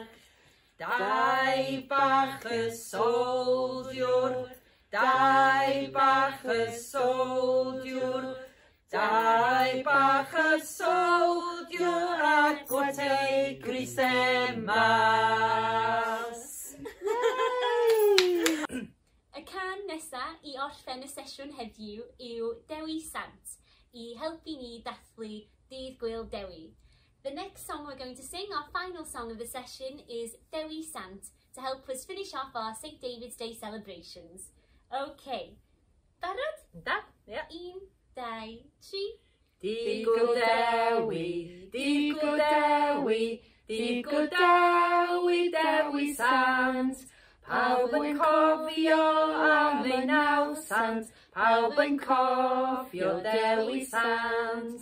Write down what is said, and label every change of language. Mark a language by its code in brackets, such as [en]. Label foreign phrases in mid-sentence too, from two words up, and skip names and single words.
[cy] Dau bach y soldiwr, dau bach y soldiwr, dau bach y soldiwr ac gwrtei grisau mas. Y can nesaf i orffen y sesiwn heddiw yw Dewi Sant, i helpu ni dathlu Dydd, Gŵyl, Dewi. [en] The next song we're going to sing, our final song of the session, is Dewi Sant, to help us finish off our St David's Day celebrations. [cy] OK, barod? Da, ie. 1, 2, 3. Dydd Gŵyl Dewi, Dydd Gŵyl Dewi, Dydd Gŵyl Dewi, Dewi Sant. Pawb yn cofio am ei naw sant, pawb yn cofio Dewi Sant.